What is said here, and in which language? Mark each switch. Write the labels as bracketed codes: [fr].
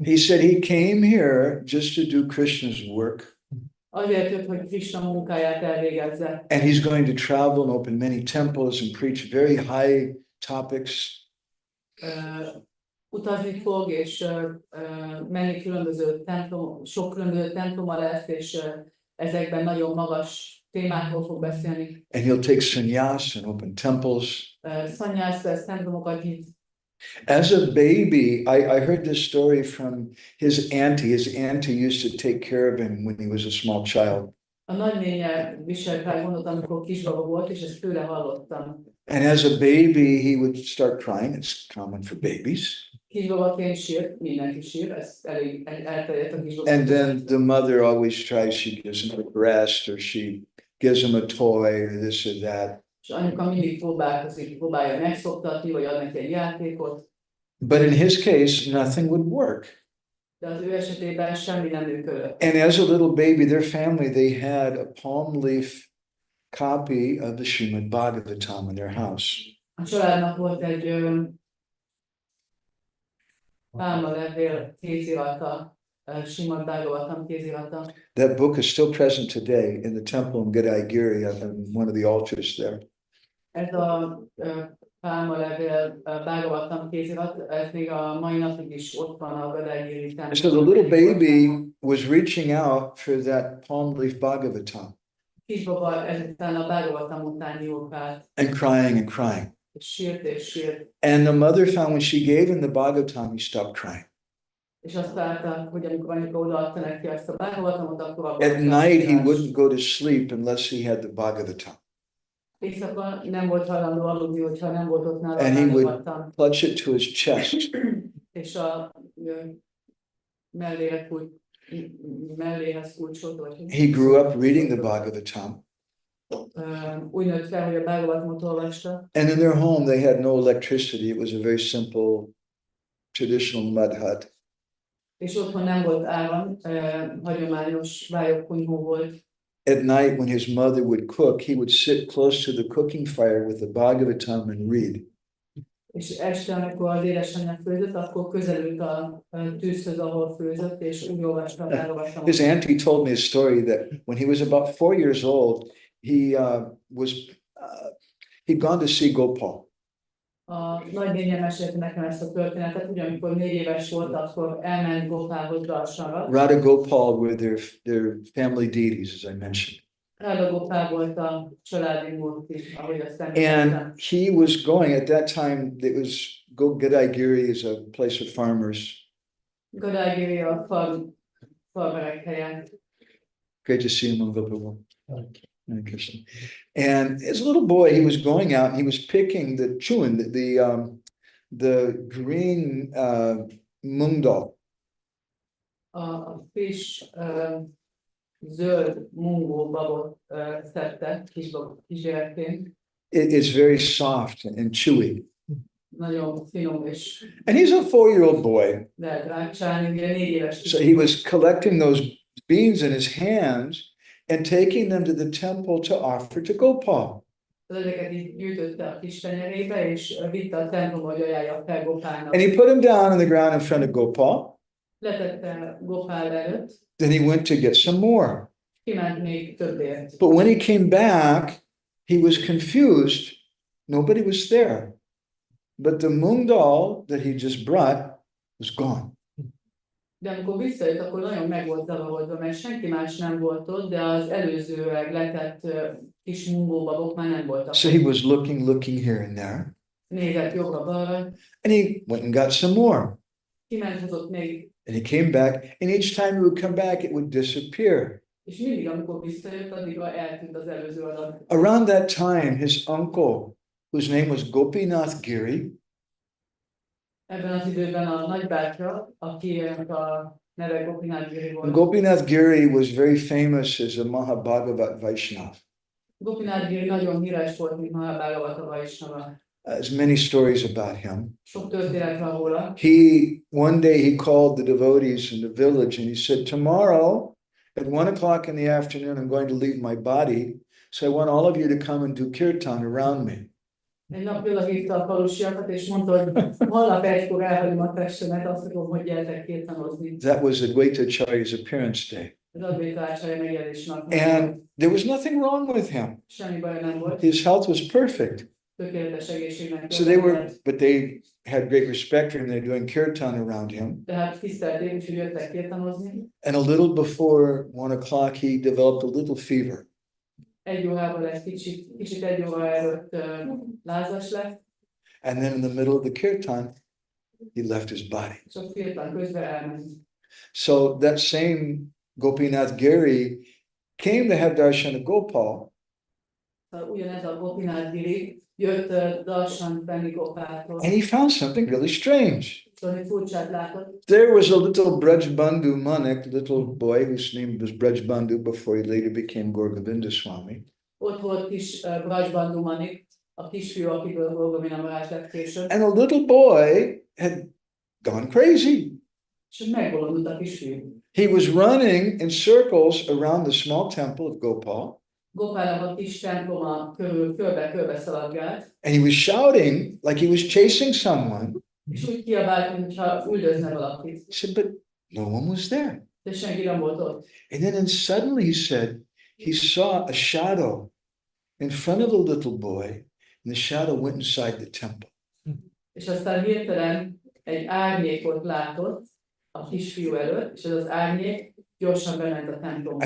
[en] He said he came here just to do Krishna's work. [hu] Azért jött, hogy Krishna munkáját elvégezze. [en] And he's going to travel and open many temples and preach very high topics. [hu] Utazni fog, és menni különböző templom, sok különböző temploma lesz, és ezekben nagyon magas témákról fog beszélni. [en] And he'll take sannyas and open temples. [hu] Szanyász lesz, templomokat nyit. [en] As a baby, I heard this story from his auntie. His auntie used to take care of him when he was a small child. [hu] A nagynénye viselt rá gondot, amikor kisbaba volt, és ezt tőle hallottam. [en] And as a baby, he would start crying. It's common for babies. [hu] Kisbabaként sírt, mindenki sír, ez elég elterjedt a kisbaba. [en] And then the mother always tries, she gives him a breast or she gives him a toy or this or that. [hu] És anyuka mindig próbálkozik, próbálja megszoktatni, vagy ad neki egy játékot. [en] But in his case, nothing would work. [hu] De az ő esetében semmi nem működött. [en] And as a little baby, their family, they had a palm leaf copy of the Srimad Bhagavatam in their house. [hu] A családnak volt egy pálmalevél kézirata, Srimad Bhagavatam kézirata. [en] That book is still present today in the temple in Eger, on one of the altars there. [hu] Ez a pálmalevél Bhagavatam kézirat, ez még a mai napig is ott van a Gadagiri templomban. [en] So the little baby was reaching out for that palm leaf Bhagavatam. [hu] Kisbaba ezután a Bhagavatam után nyúlkált. [en] And crying and crying. [hu] És sírt. [en] And the mother found when she gave him the Bhagavatam, he stopped crying. [hu] És azt látták, hogy amikor anyuka odaadta neki ezt a Bhagavatamot, akkor [en] At night, he wouldn't go to sleep unless he had the Bhagavatam. [hu] Éjszaka nem volt hajlandó aludni, hogyha nem volt ott nála, [en] And he would [hu] nyugodtan. [en] clutch it to his chest. [hu] És a mellére melléhez kulcsolt, vagy [en] He grew up reading the Bhagavatam. [hu] úgy nőtt fel, hogy a Bhagavatamot olvasta. [en] And in their home, they had no electricity. It was a very simple, traditional mud hut. [hu] És otthon nem volt áram, hagyományos vályogkunyhó volt. [en] At night, when his mother would cook, he would sit close to the cooking fire with the Bhagavatam and read. [hu] És este, amikor az édesanyja főzött, akkor közelült a tűzhöz, ahol főzött, és úgy olvasta a Bhagavatamot. [en] His auntie told me a story that when he was about 4 years old, he'd gone to see Gopal. [hu] A nagynénye mesélte nekem ezt a történetet, ugye amikor 4 éves volt, akkor elment Gopálhoz Darsanra. [en] Radha Gopal were their family deities, as I mentioned. [hu] Radha Gopál volt a családi murti, ahogy azt [en] And [hu] említettem. [en] he was going, at that time, it was Godaigiri is a place of farmers. [hu] Godaigiri a farmerek helyen. [en] Great to see him on Gopal. And as a little boy, he was going out and he was picking the chewing, the green mung dal. [hu] A friss zöld mungó babot szedte kisgyerekként. [en] It is very soft and chewy. [hu] Nagyon finom és [en] And he's a 4-year-old boy. [hu] lehet rákcsálni, ugye 4 éves [en] So he was collecting those beans in his hands and taking them to the temple to offer to Gopal. [hu] Ezeket így gyűjtötte a kis tenyerébe, és vitte a templomba, hogy ajánlja fel Gopálnak. [en] And he put him down on the ground in front of Gopal. [hu] Letette Gopál előtt, [en] Then he went to get some more. [hu] kiment még többért. [en] But when he came back, he was confused. Nobody was there. But the mung dal that he just brought was gone. [hu] De amikor visszajött, akkor nagyon meg volt zavarodva, mert senki más nem volt ott, de az előzőleg letett kis mungóbabok már nem voltak. [en] So he was looking here and there. [hu] Nézett jobbra-balra, [en] And he went and got some more. [hu] kiment hozott még, [en] And he came back. And each time he would come back, it would disappear. [hu] és mindig, amikor visszajött, addigra eltűnt az előző adat. [en] Around that time, his uncle, whose name was Gopinath Giri, [hu] Ebben az időben a nagybátyja, akinek a neve Gopinath Giri volt. [en] Gopinath Giri was very famous as a Mahabhagavat Vaishnava. [hu] Gopinath Giri nagyon híres volt, mint Maharaja Vaisnava. [en] There's many stories about him. [hu] Sok történet van róla. [en] One day he called the devotees in the village and he said, tomorrow at 1:00 in the afternoon, I'm going to leave my body. So I want all of you to come and do kirtan around me. [hu] Egy nap hívta a falusiakat, és mondta, hogy holnap 1-kor elhagyom a testemet, azt akarom, hogy gyertek kirtanozni. [en] That was Advaitacharya's appearance day. [hu] Az Advaitacharya megjelenés nap. [en] And there was nothing wrong with him. [hu] Semmi baj nem volt. [en] His health was perfect. [hu] Tökéletes egészségnek. [en] So they had great respect for him. They're doing kirtan around him. [hu] Tehát tisztelték, úgyhogy jöttek kirtanozni. [en] And a little before 1:00, he developed a little fever. [hu] 1 órával kicsit 1 óra előtt lázas lett. [en] And then in the middle of the kirtan, he left his body. [hu] Csak kirtan közben elment. [en] So that same Gopinath Giri came to have darshan of Gopal. [hu] Ugyanez a Gopinath Giri jött darshan venni Gopáltól. [en] And he found something really strange. [hu] Szóval furcsát látott. [en] There was a little Brajbandhu Manik, little boy whose name was Brajbandhu before he later became Govinda Swami. [hu] Ott volt kis Brajbandhu Manik, a kisfiú, akiből Govinda Maharaja lett később. [en] And a little boy had gone crazy. [hu] És megbolondult a kisfiú. [en] He was running in circles around the small temple of Gopal. [hu] Gopálnak a kis temploma körül körbe szaladgált. [en] And he was shouting like he was chasing someone. [hu] És úgy kiabált, mintha üldözne valakit. [en] He said, but no one was there. [hu] De senki nem volt ott. [en] And then suddenly he said, he saw a shadow in front of the little boy, and the shadow went inside the temple. [hu] És aztán hirtelen egy árnyékot látott a kisfiú előtt, és ez az árnyék gyorsan bement a templomba.